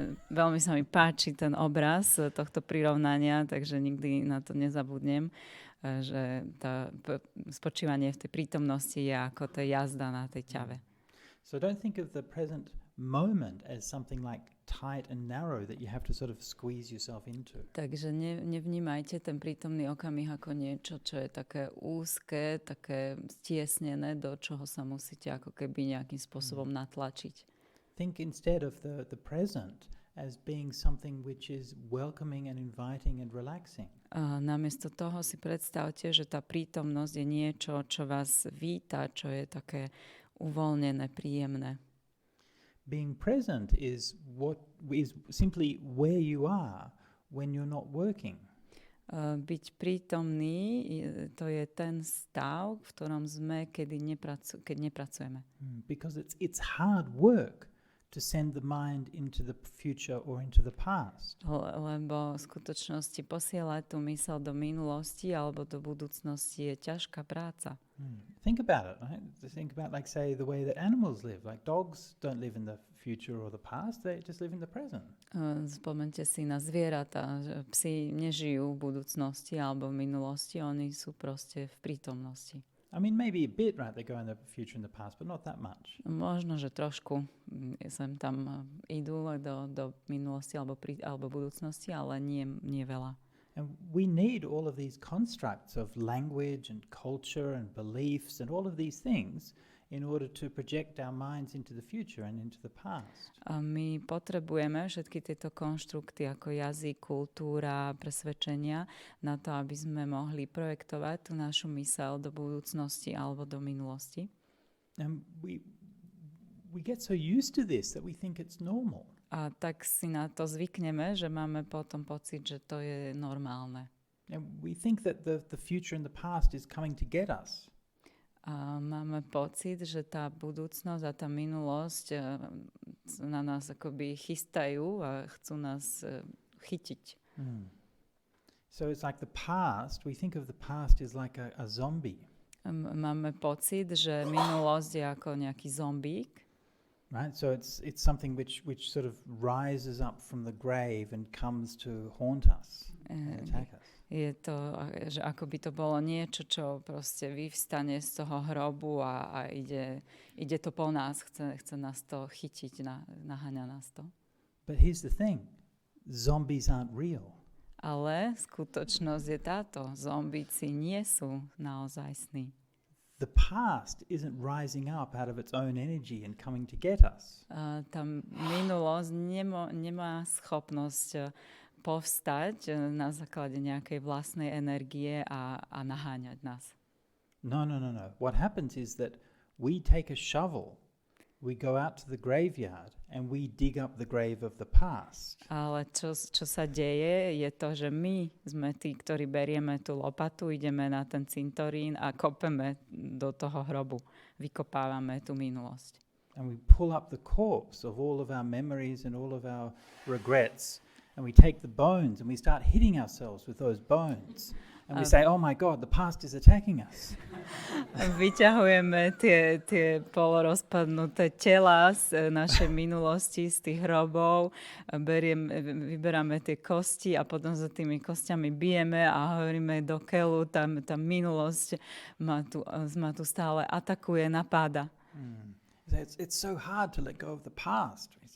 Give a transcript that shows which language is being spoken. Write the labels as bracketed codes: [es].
[sk] Veľmi sa mi páči ten obraz tohto prirovnania, takže nikdy na to nezabudnem, že spočívanie v tej prítomnosti je ako tá jazda na tej ťave. [en] So don't think of the present moment as something like tight and narrow that you have to sort of squeeze yourself into. [sk] Takže nevnímajte ten prítomný okamih ako niečo, čo je také úzke, také stiesnené, do čoho sa musíte ako keby nejakým spôsobom natlačiť. [en] Think instead of the present as being something which is welcoming and inviting and relaxing. [sk] Namiesto toho si predstavte, že tá prítomnosť je niečo, čo vás víta, čo je také uvoľnené, príjemné. [en] Being present is what is simply where you are when you're not working. [sk] Byť prítomný, to je ten stav, v ktorom sme, keď nepracujeme. [en] Because it's hard work to send the mind into the future or into the past. [sk] Lebo v skutočnosti posielať tú myseľ do minulosti alebo do budúcnosti je ťažká práca. [en] Think about it, right? Think about, like, say, the way that animals live. Like dogs don't live in the future or the past, they just live in the present. [sk] Spomeňte si na zvieratá. Psi nežijú v budúcnosti alebo v minulosti, oni sú proste v prítomnosti. [en] I mean, maybe a bit, right? They go in the future and the past, but not that much. [sk] Možno, že trošku sem tam idú do minulosti alebo budúcnosti, ale nie veľa. [en] And we need all of these constructs of language and culture and beliefs and all of these things in order to project our minds into the future and into the past. [sk] A my potrebujeme všetky tieto konštrukty ako jazyk, kultúra, presvedčenia na to, aby sme mohli projektovať tú našu myseľ do budúcnosti alebo do minulosti. [en] And we get so used to this that we think it's normal. [sk] A tak si na to zvykneme, že máme potom pocit, že to je normálne. [en] And we think that the future and the past is coming to get us. [sk] A máme pocit, že tá budúcnosť a tá minulosť na nás akoby chystajú a chcú nás chytiť. [en] So it's like the past, we think of the past as like a zombie. [sk] Máme pocit, že minulosť je ako nejaký zombík. [en] Right, so it's something which sort of rises up from the grave and comes to haunt us and attack us. [sk] Je to, že ako by to bolo niečo, čo proste vyvstane z toho hrobu a ide to po nás, chce nás to chytiť, naháňa nás to. [en] But here's the thing, zombies aren't real. [sk] Ale skutočnosť je táto, zombíci nie sú naozajstní. [en] The past isn't rising up out of its own energy and coming to get us. [sk] Tá minulosť nemá schopnosť povstať na základe nejakej vlastnej energie a naháňať nás. [en] No. What happens is that we take a shovel, we go out to the graveyard and we dig up the grave of the past. [sk] Ale čo sa deje, je to, že my sme tí, ktorí berieme tú lopatu, ideme na ten cintorín a kopeme do toho hrobu. Vykopávame tú minulosť. [en] And we pull up the corpse of all of our memories and all of our regrets. And we take the bones and we start hitting ourselves with those bones. And we say, oh my God, the past is attacking us. [sk] Vyťahujeme tie polorozpadnuté tela z našej minulosti, z tých hrobov. Vyberáme tie kosti a potom za tými kostiami bijeme a hovoríme do keľu, tá minulosť ma tu stále atakuje, napáda. [en] It's so hard to let go of the past.